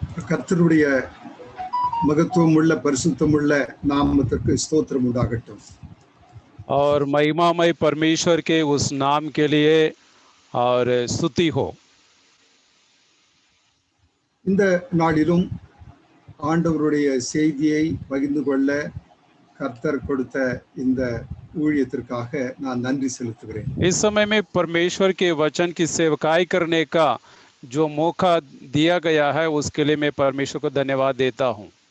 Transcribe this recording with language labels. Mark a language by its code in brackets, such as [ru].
[ta] கர்த்தருடைய மகத்துவமுள்ள பரிசுத்தமுள்ள நாமத்திற்கு ஸ்தோத்திரம் உண்டாகட்டும். [hi] और महिमामय परमेश्वर के उस नाम के लिए और स्तुति हो. [ta] இந்த நாளிலும் ஆண்டவருடைய செய்தியை பகிர்ந்து கொள்ள கர்த்தர் கொடுத்த இந்த ஊழியத்திற்காக நான் நன்றி செலுத்துகிறேன். [hi] इस समय में परमेश्वर के वचन की सेवकाई करने का जो मौका दिया गया है उसके लिए मैं परमेश्वर को धन्यवाद देता हूँ.